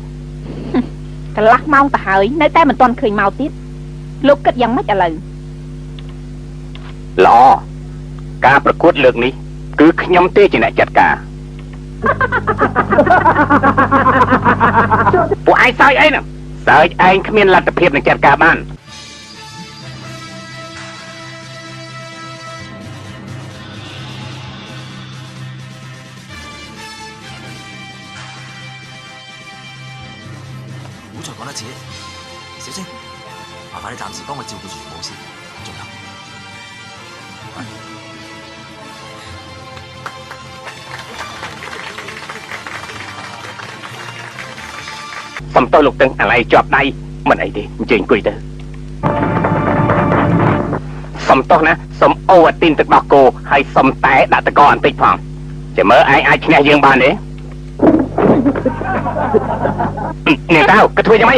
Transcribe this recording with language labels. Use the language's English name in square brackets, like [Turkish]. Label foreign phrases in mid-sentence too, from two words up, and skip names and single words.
[Khmer] កន្លះម៉ោងទៅហើយនៅតែមិនទាន់ឃើញមកទៀតលោកគិតយ៉ាងម៉េចឥឡូវ ល្អការប្រកួតលើកនេះគឺខ្ញុំទេជាអ្នកចាត់ការពួកឯងសើចអីហ្នឹងសើចឯងគ្មានលទ្ធភាពនឹងចាត់ការបាន [Cantonese] 唔好再講得遲，小青，麻煩你暫時幫我照顧住父母先，仲有。 [Khmer] សុំទោសលោកទាំងអាឡ័យជាប់ដៃមិនអីទេអញ្ជើញអង្គុយទៅសុំទោសណាសុំអូអាទីនទឹកដោះគោហើយសុំតែដាក់តកបន្តិចផងចាំមើលឯងអាចឈ្នះយើងបានទេអ្នកតើក៏ធ្វើយ៉ាងម៉េច